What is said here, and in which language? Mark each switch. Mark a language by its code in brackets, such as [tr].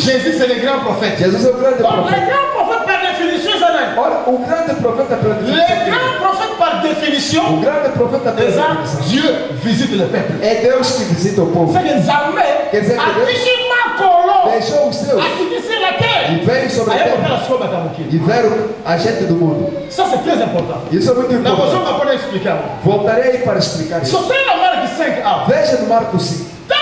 [pt] Jesus é o grande profeta. Jesus é o grande profeta. [fr] Le grand prophète par définition, [pt] Olha, o grande profeta par [fr] le grand prophète par définition, [pt] o grande profeta [fr] par définition, Dieu visite le peuple. [pt] é Deus que visita o povo. [fr] C'est que jamais, [pt] Quer dizer que Deus deixou os seus e veio sobre a terra e veio a gente do mundo. [fr] Ça c'est très important. [pt] Isso é muito importante. Explicar. Voltarei para explicar isso. Veja no Marcos 5.